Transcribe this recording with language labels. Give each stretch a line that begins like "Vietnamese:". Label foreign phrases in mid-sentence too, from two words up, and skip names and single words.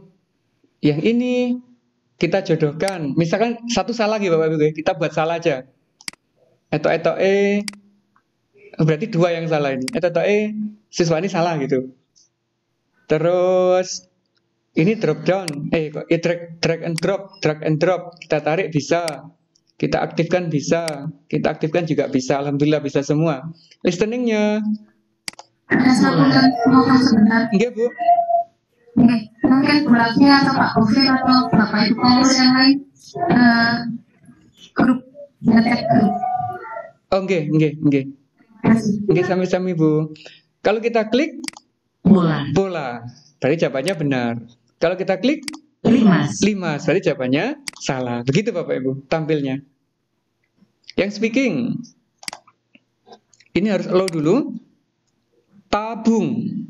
Indonesian: Yang ini kita jodohkan. Misalkan satu salah gitu Bapak Ibu, kita buat salah aja. Berarti 2 yang salah ini. Siswa ini salah gitu. Terus ini
English: drop down, drag and drop.
Indonesian: Kita tarik bisa. Kita aktifkan bisa, kita aktifkan juga bisa. Alhamdulillah bisa semua. Listeningnya. Ada satu ngomong sebentar. Enggak Bu. Mungkin bulatnya atau Pak Gofir atau Bapak Ibu pengurus yang lain grup, ngecek grup. Oh enggak. Enggak sami-sami Bu. Kalau kita klik bola. Berarti jawabannya benar. Kalau kita klik 5, berarti jawabannya salah. Begitu Bapak Ibu tampilnya. Yang speaking, ini harus allow dulu. Tabung.